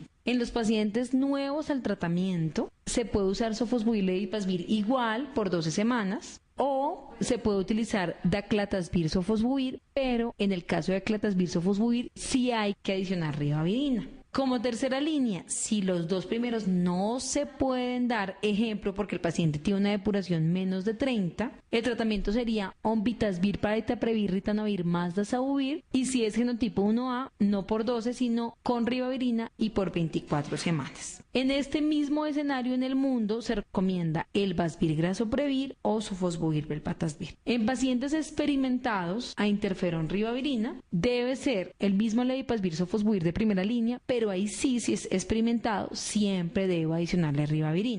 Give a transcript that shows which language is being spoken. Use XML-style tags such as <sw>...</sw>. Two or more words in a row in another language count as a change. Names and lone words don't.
<es>En los pacientes nuevos al tratamiento, se puede usar sofosbuvir levetiracetam igual por 12 semanas o se puede utilizar daclatasvir sofosbuvir, pero en el caso de daclatasvir sofosbuvir sí hay que adicionar ribavirina. Como tercera línea, si los dos primeros no se pueden dar, ejemplo, porque el paciente tiene una depuración menos de 30, el tratamiento sería onvitasvir, paritaprevir, ritonavir más dazabuvir, y si es genotipo 1A, no por 12, sino con ribavirina y por 24 semanas. En este mismo escenario en el mundo se recomienda el vasvirgrasoprevir o sofosbuvir velpatasvir. En pacientes experimentados a interferón ribavirina debe ser el mismo levetiracetam sofosbuvir de primera línea, pero ahí sí, si es experimentado, siempre debo adicionarle ribavirina.</es>